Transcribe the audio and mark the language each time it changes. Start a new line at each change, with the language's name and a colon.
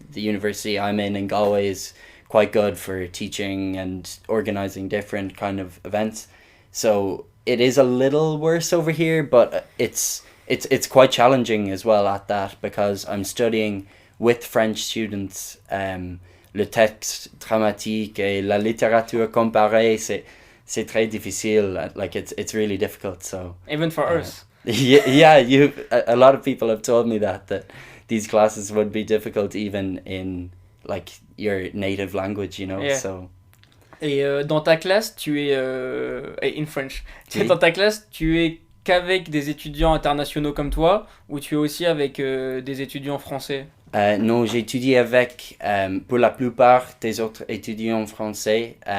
English: The university I'm in Galway is quite good for teaching and organizing different kind of events. So it is a little worse over here, but it's quite challenging as well at that, because I'm studying with French students.
French: Le texte dramatique et la littérature comparée, c'est très difficile.
English: Like it's really difficult. So Even for us. yeah, a lot of people have told me that these classes would be difficult even in like your native language, you know. Yeah. So.
French: Et dans ta classe, tu es
English: in French.
French: Oui. Dans ta classe, tu es qu'avec des étudiants internationaux comme toi, ou tu es aussi avec des étudiants français? Non, j'ai étudié avec, pour la plupart des autres étudiants français.